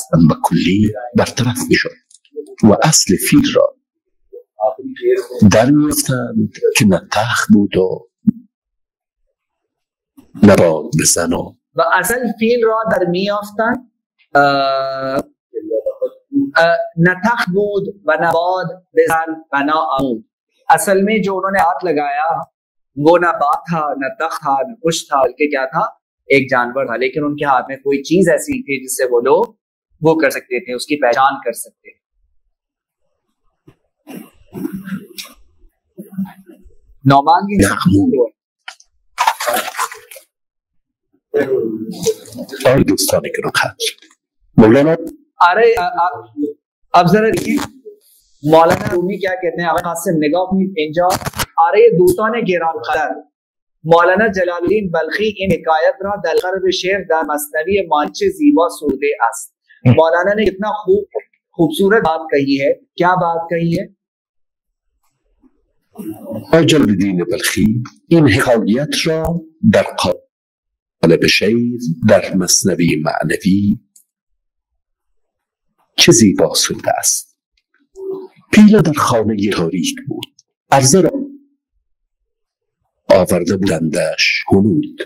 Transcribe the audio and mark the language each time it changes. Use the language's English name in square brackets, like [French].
[Persian] بکلی برطرف میشد و اصل فیل را در میافتند که نه تخت بود و نه باد بزن و اصل فیل را در میافتند، نہ تخت بود و نہ باد بزن و نہ عمود. [Urdu] اصل میں جو انہوں نے ہاتھ لگایا وہ نہ بات تھا، نہ تخت تھا، نہ کچھ تھا، بلکہ کیا تھا؟ ایک جانور تھا. لیکن ان کے ہاتھ میں کوئی چیز ایسی تھی جس سے وہ لوگ وہ کر سکتے تھے، اس کی پہچان کر سکتے تھے. نعمان کی [Persian] اور دوستانی که رو خط مولانا. [Urdu] ارے اب ذرا دیکھیں مولانا رومی کیا کہتے ہیں. [Persian] آقا قاسم نگاه کنید اینجا، آره دوستان گران قدر، مولانا جلال الدین بلخی این حکایت را در قلب شعر در مثنوی مانچ زیبا سروده است. [Urdu] مولانا نے کتنا خوبصورت بات کہی ہے. کیا بات کہی ہے؟ [Persian] جلال الدین بلخی این حکایت را در قالب شعر در مثنوی معنوی چه زیبا سروده است. پیله در خانه تاریک بود، عرضه را آورده بودندش هنود.